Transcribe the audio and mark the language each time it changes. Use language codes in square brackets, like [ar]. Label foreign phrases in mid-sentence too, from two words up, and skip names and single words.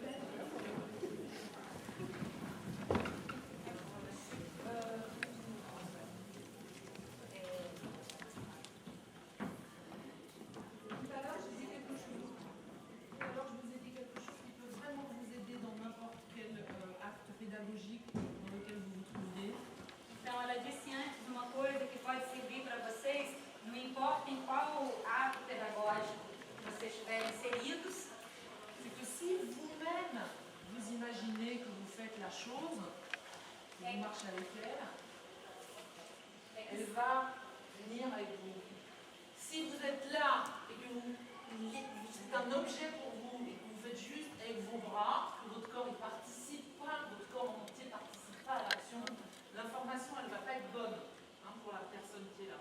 [fr] Tout à l'heure, je vous ai dit quelque chose qui peut vraiment vous aider dans n'importe quel acte pédagogique dans lequel vous vous trouviez. [pt] Então, ela disse antes uma coisa que pode servir para vocês, não importa em qual ato pedagógico vocês estiverem inseridos, [fr] C'est que si vous-même, vous imaginez que vous faites la chose, que vous marchez avec elle, elle va venir avec vous. Si vous êtes là et que c'est un objet pour vous et que vous faites juste avec vos bras, que votre corps ne participe pas, votre corps en entier ne participe pas à l'action, l'information elle ne va pas être bonne pour la personne qui est là.